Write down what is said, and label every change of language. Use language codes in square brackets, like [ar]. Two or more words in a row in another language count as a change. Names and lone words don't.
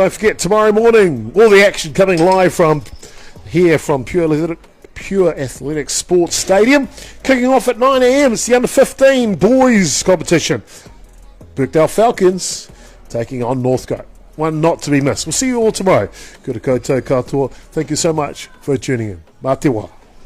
[en] Don't forget, tomorrow morning, all the action coming live from here from Pure Pure Athletics Sports Stadium. Kicking off at 9 a.m. It's the under-15 boys competition. Birkdale Falcons taking on Northcote. One not to be missed. We'll see you all tomorrow. [mi] Kia ora koutou katoa. [en] Thank you so much for tuning in. [mi] Mā te wā.